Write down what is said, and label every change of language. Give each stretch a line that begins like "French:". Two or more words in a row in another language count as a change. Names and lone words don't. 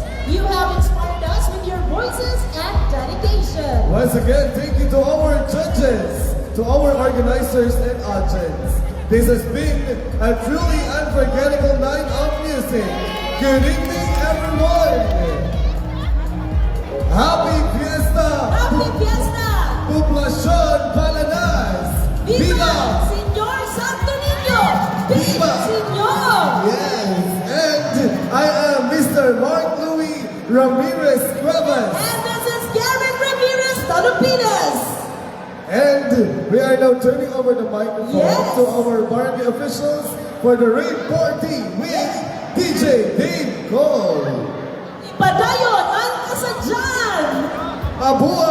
English: You have inspired us with your voices and dedication. Once again, thank you to our judges, to our organizers and audience. This has been a truly unforgettable night of music. Good evening, everyone. Happy Fiesta! Happy Fiesta! Poblacion Palanas!
Spanish: Viva Señor Santo Niño! Viva Señor!
English: Yes, and I am Mr. Mark Louis Ramirez Cuevas. And this is Karen Ramirez Talupinas. And we are now turning over the microphone Yes. to our barangay officials for the rave party with DJ Dave Cole.
Cebuano: Padayon ang kasadyan! Mabuhay!